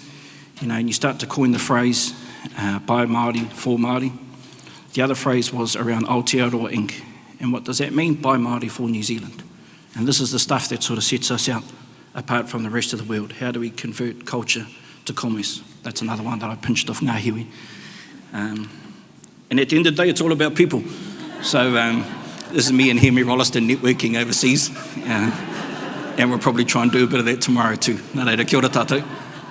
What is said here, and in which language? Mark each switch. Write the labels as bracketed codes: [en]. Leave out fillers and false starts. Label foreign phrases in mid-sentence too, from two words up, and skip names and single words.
[en] And you start to coin the phrase, by Māori, for Māori. The other phrase was around Aotearoa Inc. And what does that mean? By Māori, for New Zealand. And this is the stuff that sort of sets us out apart from the rest of the world. How do we convert culture to commerce? That's another one that I pinched off [mi] ngā hiwi. [en] And at the end of the day, it's all about people. So this is me and Henry Rolliston networking overseas. And we'll probably try and do a bit of that tomorrow too. [mi] Nā reira, kia ora tātou.